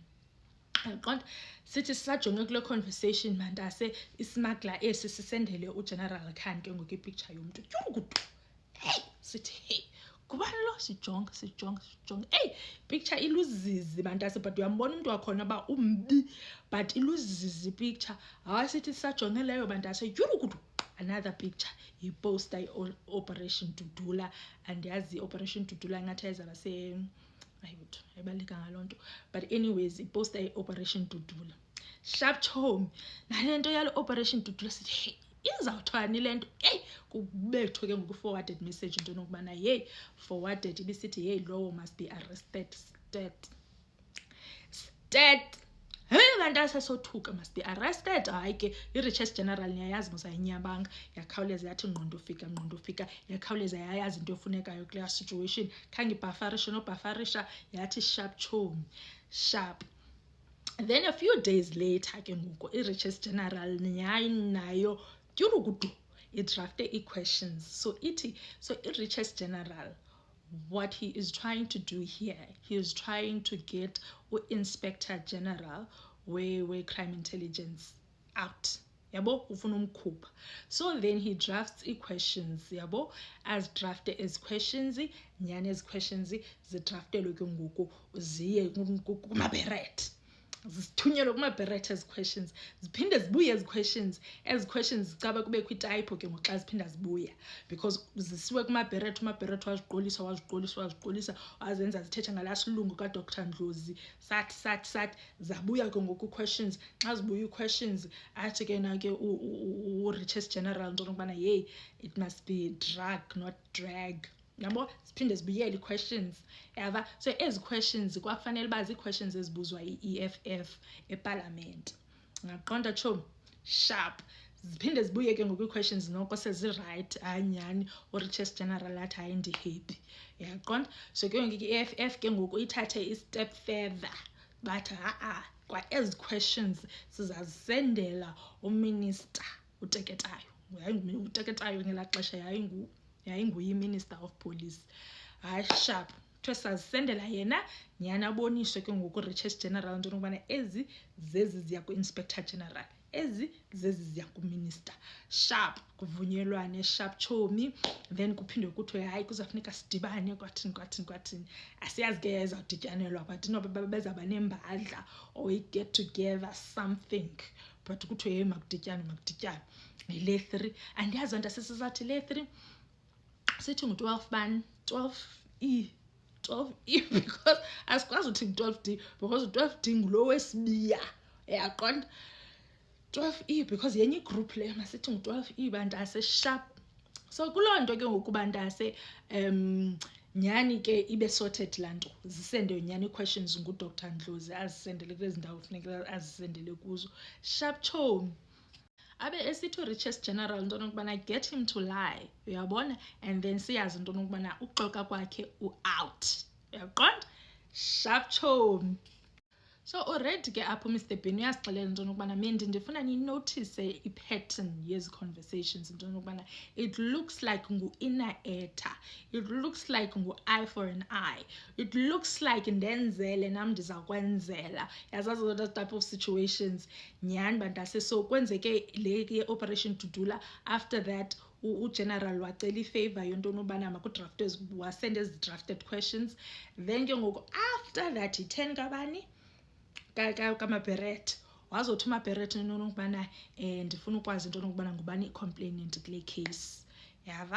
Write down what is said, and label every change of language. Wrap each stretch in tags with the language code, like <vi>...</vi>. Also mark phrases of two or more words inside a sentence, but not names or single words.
<xh>Qonda sithi sisajonge kule conversation bantase ismuggler esi sisendele uGeneral Khan ke ngoku ipicture yomntu. Hey sithi hey kubani lo, sijonge hey picture iluzizi bantase, but uyambona umuntu wakhona ba umbi, but iluzizi picture. Hayi sithi sisajonge leyo bantase</xh> <en>another picture</en> <xh>yi-poster i-Operation Dudula, and yazi i-Operation Dudula ngathi ayizaba ayibaleka ngaloo nto, but anyways i-poster i-Operation Dudula. Sharp chomi nale nto yalo Operation Dudula sithi hey izawuthwani le nto. Hey kubethwe ke ngoku-</xh> <en>forwarded message</en> <xh>into yokubana yeyi forwarded ibisithi yeyi lowo</xh> <en>must be arrested stat.</en> <xh>Hey bantase sothuka</xh> <en>must be arrested.</en> <xh>Hayi ke i-Richest General niyayazi mos ayinyabanga, yakhawuleza yathi ngqondo ufika, yakhawuleza yayazi into efunekayo kule situation. Khange ibhafarishe nobhafarisha, yathi sharp chomi sharp.</xh> <en>Then a few days later</en> <xh>ke ngoku i-Richest General nayo idrafte i-questions. So i-Richest General,</xh> <en>what he is trying to do here, he is trying to get Inspector General where crime intelligence out</en> <xh>yabo, ufuna umkhupha.</xh> <en>So then he drafts questions,</en> <xh>yabo, as drafte</xh> <en>as questions,</en> <xh>nyani</xh> <en>as questions</en> <xh>zidraftelwe ke ngoku ziye kuma-beret, zithunyelwe kuma-beret</xh> <en>as questions,</en> <xh>ziphinde zibuye</xh> <en>as questions. As questions</en> <xh>zicaba kubekho itypo ke ngoku xa ziphinda zibuya, because zisiwe kuma-beret, uma-beret waziqolisa wazenza zithetha ngalaa silungu kaDr Ndlozi, sathi zabuya ke ngoku questions. Xa zibuya ii-questions athi ke na ke u-Riches General into yokubana hey,</xh> <en>it must be drug not drag,</en> <xh>yabo, ziphinde zibuyele ii-questions, yava. So ezi questions kwakufanele uba zii-questions ezibuzwa yi-EFF epalamente, ngaqonda tshomi, sharp. Ziphinde zibuye ke ngoku ii-questions noko sezirayithi, hayi nyhani uRiches General athi hayi ndi-happy, yaqonda. So ke ngoku i-EFF ke ngoku ithathe i-</xh> <en>step further,</en> <xh>bathi kwa ezi questions sizazisendela uMinister uTeketayo. uTeketayo ngelaa xesha yayinguye i-</xh> <en>Minister of Police.</en> <xh>Hayi sharp, kuthiwe sazisendela yena, nyhani aboniswe ke ngoku Riches General into yokubana ezi zezi ziya ku-Inspector General, ezi zezi ziya kuMinister. Sharp, kuvunyelwane, sharp tshomi. Then kuphinde kuthiwe hayi kuzawufuneka sidibane kwathini. Asiyazi ke ezawudityanelwa, but inoba bezawuba nembadla or i-</xh> <en>get together something,</en> <xh>but kuthiwe hey makudityanwe. Le 3 andiyazi nto sisizathi le 3 sithi ngu-12 bani, 12E because asikwazi uthi ngu-12D, because u-12D ngulo wesibiya, yaqonda. 12E because yenye igroup le, masithi ngu-12E bantase, sharp. So kuloo nto ke ngoku bantase nyhani ke ibe sorted laa nto, zisende nyhani ii-questions nguDr Ndlozi, azisendele kwezi ndawo funeka azisendele kuzo, sharp tshomi. Abe esithi uRiches General into yokubana</xh> <en>get him to lie,</en> <xh>uyabona, and then siyazi into yokubana uxoka kwakhe u-out, uyaqonda, sharp tshomi. So already ke apho Mr Bean uyasixelela into yokubana Mendi ndifuna ninothise i-pattern yezi conversations, into yokubana</xh> <en>it looks like</en> <xh>ngu-</xh> <en>inner ether, it looks like</en> <xh>ngu-</xh> <en>eye for an eye, it looks like</en> <xh>ndenzele nam ndizakwenzela, yazazi</xh> <en>those type of situations</en> <xh>nyhani bantase. So kwenzeke le ye-Operation Dudula,</xh> <en>after that</en> <xh>uGeneral wacela ifavor yonto yobana makudraftwe, wasende ezi-</xh> <en>drafted questions.</en> <xh>Then ke ngoku</xh> <en>after that</en> <xh>i-10 kabani kama-beret, wazothi uma-beret into yokubana ndifuna ukwazi into yokubana ngubani i-complainant kule case, yava.</xh>